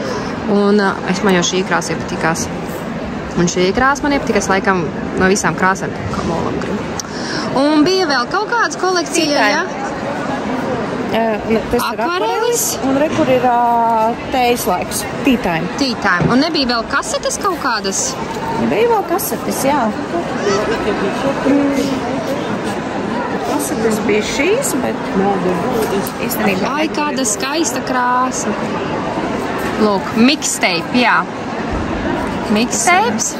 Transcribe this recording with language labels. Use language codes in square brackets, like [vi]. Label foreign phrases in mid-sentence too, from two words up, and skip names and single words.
[lv] Un man jau šī krāsa iepatikās. Un šī krāsa man iepatikās laikam no visām krāsām. Un bija vēl kaut kādas kolekcija, jā? Akvarelis. Un re, kur ir tējas laiks. [en] Tea time. Tea time. [lv] Un nebija vēl kasetes kaut kādas? Bija vēl kasetes, jā. Kasetes bija šīs, bet īstenībā... Ai, kāda skaista krāsa. Lūk, mixtape, jā. Mixtapes.